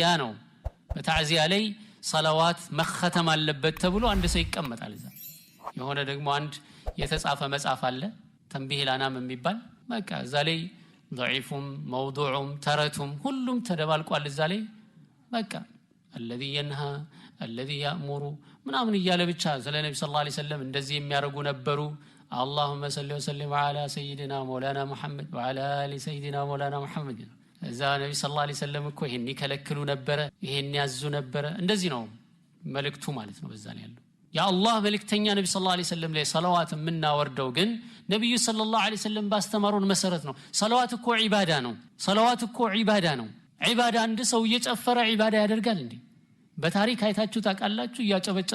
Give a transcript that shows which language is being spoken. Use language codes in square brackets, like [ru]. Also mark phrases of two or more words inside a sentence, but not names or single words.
[am] ነው በታዚያ ላይ ሰላዋት መختም አለበት ተብሎ አንድ ሰው ይቀመጣል እዛ የሆነ ደግሞ አንድ የተጻፈ መጽሐፍ አለ ተንቢህ ላናም የሚባል በቃ እዛ ላይ ضعيفም موضوعም ተረቱም ሁሉም ተደባልቋል እዛ ላይ በቃ [ar] الذي ينهى الذي يأمر [am] ምናምን ይያለ ብቻ ስለ ነብዩ [ar] صلى الله عليه [am] ወሰለም እንደዚህ የሚያረጉ ነበሩ [ar] اللهم صل وسلم على سيدنا مولانا محمد [am] وعلى ال سيدنا مولانا محمد እዛ ነብዩ [ar] صلى الله عليه وسلم [am] እኮ ይሄን ይከለክሉ ነበር ይሄን ያዙ ነበር እንደዚህ ነው መልእክቱ ማለት ነው በዛ ላይ ያለው ያ አላህ መልእክተኛ ነብዩ [ar] صلى الله عليه وسلم [am] ላይ ሰላዋት ምናወርደው ግን ነብዩ [ar] صلى الله عليه وسلم [am] ባስተማሩን መሰረት ነው ሰላዋት እኮ ዒባዳ ነው ዒባዳ አንድ ሰው እየጨፈረ ዒባዳ ያደርጋል እንዴ በታሪክ አይታችሁ ታውቃላችሁ እያጨበጨበ